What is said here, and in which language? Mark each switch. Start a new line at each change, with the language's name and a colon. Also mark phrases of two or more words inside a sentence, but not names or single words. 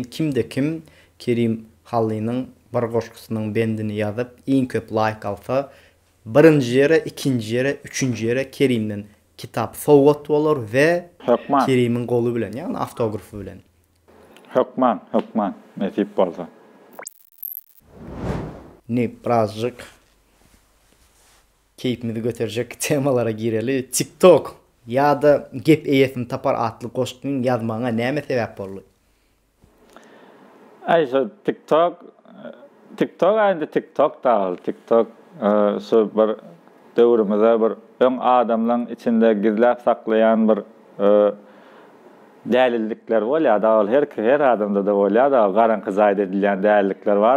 Turkmen: Kimde kim Kerim Hallynyň bir goşgusynyň bendini ýazyp, iň köp like alsa, birinji ýere, ikinji ýere, üçünji ýere Kerimden kitap sowgat bolar we Kerimiň goly bilen, ýani автографy bilen. Hökman, nesip bolsa.
Turkish: Ne birazcık keyfimizi götürecek temalara gireli.
Turkmen: TikTok ya da gep eýesini tapar atly goşgyň ýazmaňa näme sebäp boldy? Şu TikTok aýdy TikTok da, TikTok şu bir döwrümizde bir öň adamlaryň içinde gizläp saklaýan bir dälillikler bolýar da her adamda da bolýar da garanky zaýda edilen dälillikler bar.